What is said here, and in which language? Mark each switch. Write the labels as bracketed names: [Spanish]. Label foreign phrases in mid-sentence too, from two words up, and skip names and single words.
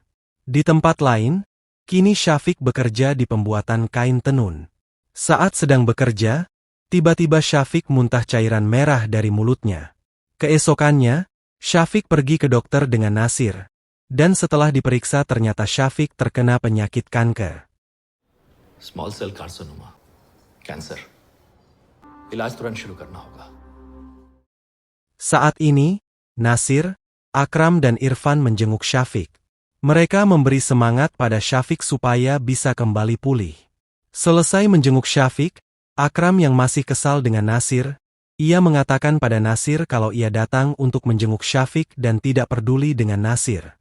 [Indonesian] Di tempat lain, kini Syafiq bekerja di pembuatan kain tenun. Saat sedang bekerja, tiba-tiba Syafiq muntah cairan merah dari mulutnya. Keesokannya, Syafiq pergi ke dokter dengan Nasir. Dan setelah diperiksa ternyata Syafiq terkena penyakit kanker. [English] small cell carcinoma, cancer. [Hindi] इलाज तुरंत शुरू करना होगा. [Indonesian] Saat ini, Nasir, Akram dan Irfan menjenguk Syafiq. Mereka memberi semangat pada Syafiq supaya bisa kembali pulih. Selesai menjenguk Syafiq, Akram yang masih kesal dengan Nasir, ia mengatakan pada Nasir kalau ia datang untuk menjenguk Syafiq dan tidak peduli dengan Nasir.